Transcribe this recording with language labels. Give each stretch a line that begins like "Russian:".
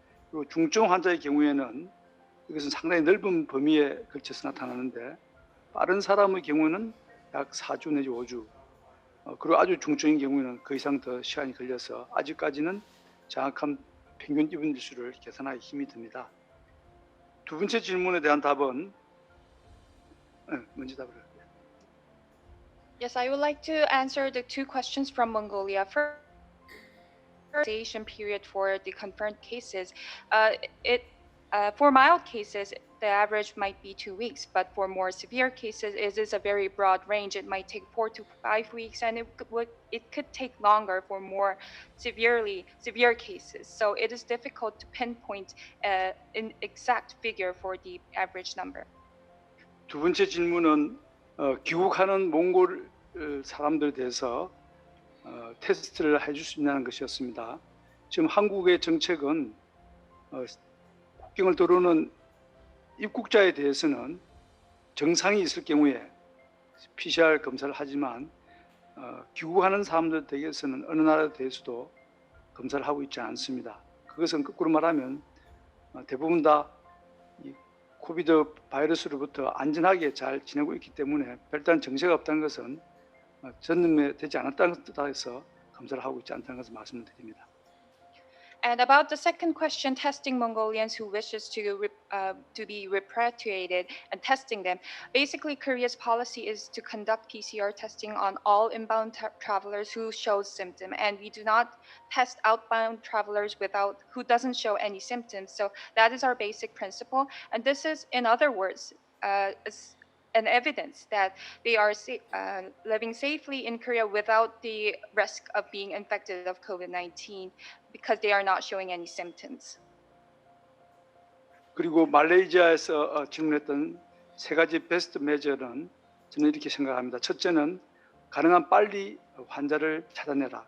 Korean: 그리고 중증 환자의 경우에는 이것은 상당히 넓은 범위에 걸쳐서 나타나는데, 빠른 사람의 경우는 약 4주 내지 5주, 그리고 아주 중증인 경우에는 그 이상 더 시간이 걸려서 아직까지는 정확한 평균 입원자 수를 계산하기 힘이 듭니다. 두 번째 질문에 대한 답은 먼저 답을 할게요.
English: Yes, I would like to answer the 2 questions from Mongolia. First, period for the confirmed cases. For mild cases, the average might be 2 weeks, but for more severe cases, it is a very broad range. It might take 4 to 5 weeks, and it could take longer for more severe cases. So it is difficult to pinpoint an exact figure for the average number.
Korean: 두 번째 질문은 귀국하는 몽골 사람들에 대해서 테스트를 해줄 수 있냐는 것이었습니다. 지금 한국의 정책은 국경을 들어오는 입국자에 대해서는 정상이 있을 경우에 PCR 검사를 하지만 귀국하는 사람들 댁에서는 어느 나라에 대해서도 검사를 하고 있지 않습니다. 그것은 거꾸로 말하면 대부분 다 이 코비드 바이러스로부터 안전하게 잘 지내고 있기 때문에 별다른 정세가 없다는 것은 전염되지 않았다는 뜻에서 검사를 하고 있지 않다는 것을 말씀드립니다.
English: And about the second question, testing Mongolians who wishes to be repatriated and testing them. Basically, Korea's policy is to conduct PCR testing on all inbound travelers who show symptoms, and we do not test outbound travelers who doesn't show any symptoms. So that is our basic principle, and this is, in other words, an evidence that they are living safely in Korea without the risk of being infected of COVID-19 because they are not showing any symptoms.
Korean: 그리고 말레이시아에서 질문했던 3가지 베스트 메저는 저는 이렇게 생각합니다. 첫째는 가능한 빨리 환자를 찾아내라.